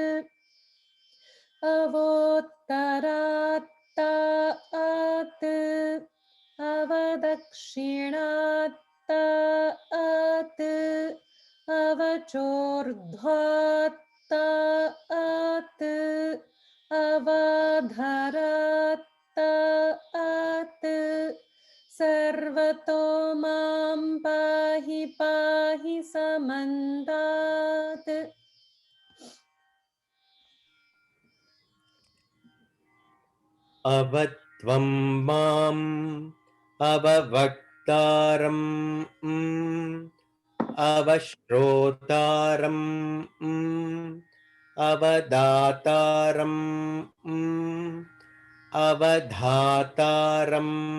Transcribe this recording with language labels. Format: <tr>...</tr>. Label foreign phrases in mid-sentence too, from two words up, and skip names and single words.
<sa>अवोत्तरात्तात् अवदक्षिणात्तात् अवचोर्ध्वात्तात् अवाधरात्तात् सर्वतो मां पाहि पाहि समन्तात्. अवत्वं माम् अववक्तारम् अवश्रोतारम् अवदातारम् अवधातारम्</sa>